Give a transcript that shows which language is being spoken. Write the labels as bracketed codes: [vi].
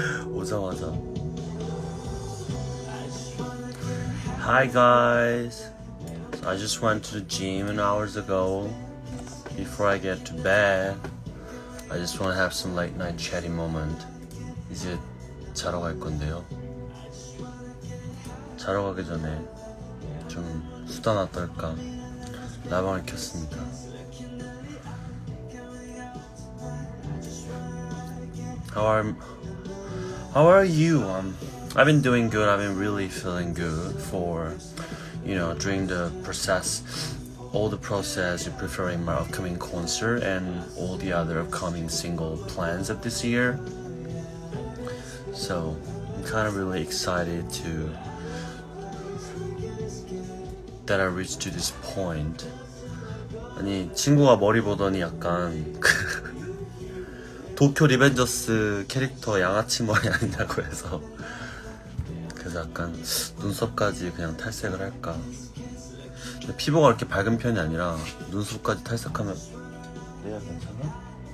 [ko] 오자마자 [en] Hi guys, so I just went to the gym an hours ago. Before I get to bed, I just want to have some late night chatty moment. [ko] 이제 자러 갈 건데요. 자러 가기 전에 좀 수다나 떨까 라방을 켰습니다. How are you? I've been doing good. I've been really feeling good for, during the process, all the process of preparing my upcoming concert and all the other upcoming single plans of this year. So I'm kind of really excited that I reached to this point. 아니 친구가 머리 보더니 약간 도쿄 리벤저스 캐릭터 양아치 머리 아니냐고 해서 그래서 약간 눈썹까지 그냥 탈색을 할까. 근데 피부가 그렇게 밝은 편이 아니라 눈썹까지 탈색하면 내가 괜찮아?